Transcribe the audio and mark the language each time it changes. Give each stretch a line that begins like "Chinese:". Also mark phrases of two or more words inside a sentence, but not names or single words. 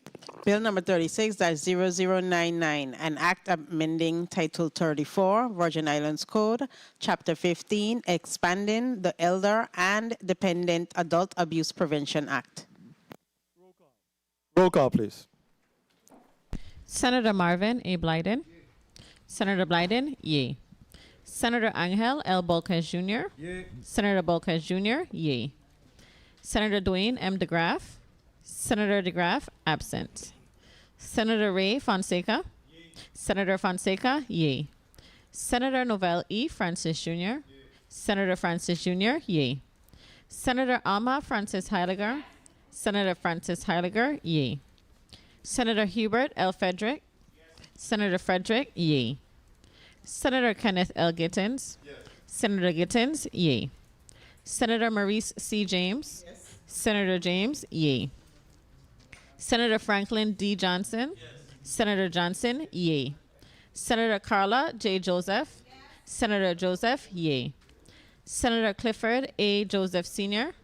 English: Bill number 36-0099, an act amending Title 34, Virgin Islands Code, Chapter 15, expanding the Elder and Dependent Adult Abuse Prevention Act. Roll call, please. Senator Marvin A. Blyden. Senator Blyden, yea. Senator Angel L. Bolquez Jr. Yea. Senator Bolquez Jr., yea. Senator Dwayne M. DeGraff. Senator DeGraff, absent. Senator Ray Fonseca. Yea. Senator Fonseca, yea. Senator Novell E. Francis Jr. Yea. Senator Francis Jr., yea. Senator Alma Francis Heiliger. Senator Francis Heiliger, yea. Senator Hubert L. Frederick. Senator Frederick, yea. Senator Kenneth L. Gittins. Yes. Senator Gittins, yea. Senator Maurice C. James. Yes. Senator James, yea. Senator Franklin D. Johnson. Yes. Senator Johnson, yea. Senator Carla J. Joseph. Yes. Senator Joseph, yea. Senator Clifford A. Joseph Sr. Yes.